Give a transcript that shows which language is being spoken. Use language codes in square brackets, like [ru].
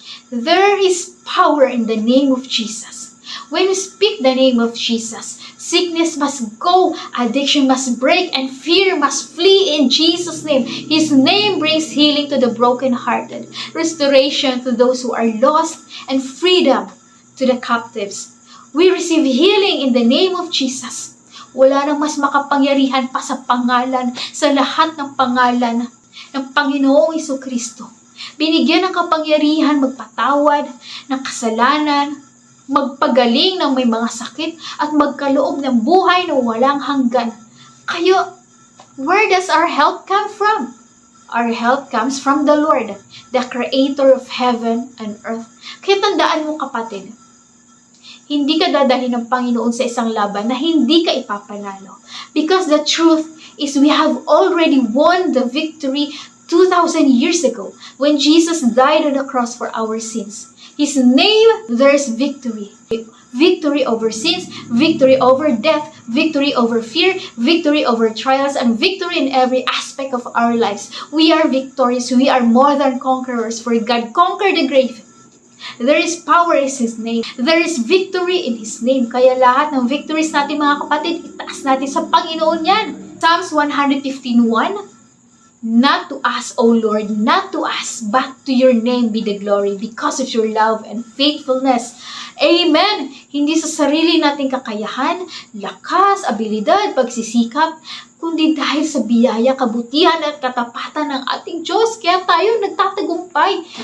[en] There is power in the name of Jesus. When we speak the name of Jesus, sickness must go, addiction must break, and fear must flee in Jesus' name. His name brings healing to the brokenhearted, restoration to those who are lost, and freedom to the captives. We receive healing in the name of Jesus. [tl] Wala nang mas makapangyarihan pa sa pangalan, sa lahat ng pangalan ng Panginoong Jesucristo. Binigyan ng kapangyarihan magpatawad ng kasalanan, magpagaling ng may mga sakit, at magkaloob ng buhay na walang hanggan. Kaya, [en] where does our help come from? Our help comes from the Lord, the Creator of heaven and earth. [tl] Kaya tandaan mo kapatid, hindi ka dadalhin ng Panginoon sa isang laban na hindi ka ipapanalo. [en] Because the truth is we have already won the victory 2,000 years ago when Jesus died on the cross for our sins. His name, there's victory. Victory over sins, victory over death, victory over fear, victory over trials, and victory in every aspect of our lives. We are victorious. We are more than conquerors, for God conquered the grave. There is power in His name. There is victory in His name. [tl] Kaya lahat ng victories natin mga kapatid, itaas natin sa Panginoon yan. [en] Psalms 115:1, not to us, O Lord, not to us, but to your name be the glory because of your love and faithfulness. [tl] Amen! Hindi sa sarili nating kakayahan, lakas, abilidad, pagsisikap, kundi dahil sa biyaya, kabutihan at katapatan ng ating Diyos, kaya tayo nagtatagumpay.